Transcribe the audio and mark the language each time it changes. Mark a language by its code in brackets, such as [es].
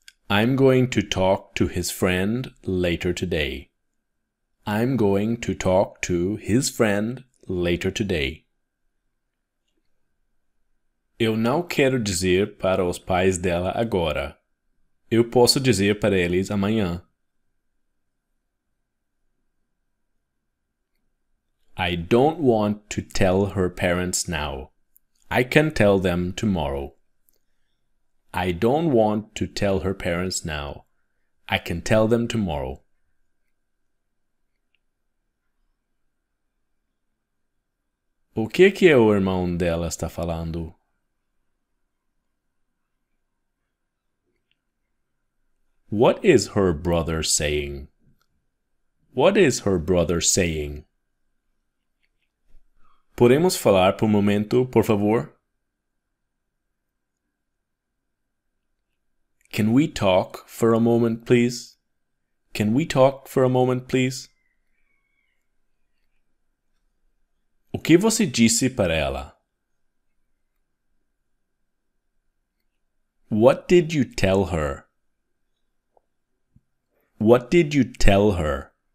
[en] I'm going to talk to his friend later today. I'm going to talk to his friend later today. [pt] Eu não quero dizer para os pais dela agora. Eu posso dizer para eles amanhã. [en] I don't want to tell her parents now. I can tell them tomorrow. I don't want to tell her parents now. I can tell them tomorrow. [pt] O que o irmão dela está falando? [en] What is her brother saying? What is her brother saying? [pt] Podemos falar por momento, por favor? [en] Can we talk for a moment, please? Can we talk for a moment, please? [pt] O que você disse para ela? [en] What did you tell her? What did you tell her?